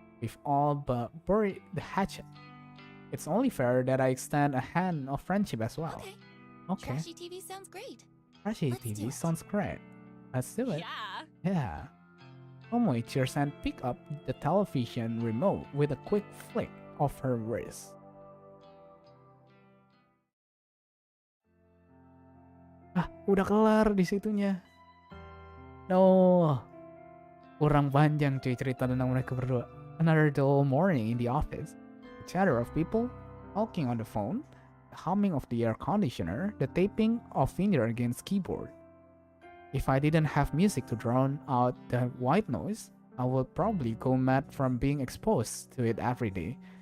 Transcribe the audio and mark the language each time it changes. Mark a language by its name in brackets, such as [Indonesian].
[English] We've all but buried the hatchet. It's only fair that I extend a hand of friendship as well. Okay. Trashy TV sounds great. Trashy Let's do TV it. sounds great. Let's do it. Yeah. Yeah. Tomoe cheers and pick up the television remote with a quick flick of her wrist. [Indonesian] Ah, udah kelar di situnya. No. Kurang panjang cuy cerita tentang mereka berdua. [English] Another dull morning in the office. The chatter of people talking on the phone, the humming of the air conditioner, the tapping of finger against keyboard. If I didn't have music to drown out the white noise, I would probably go mad from being exposed to it every day.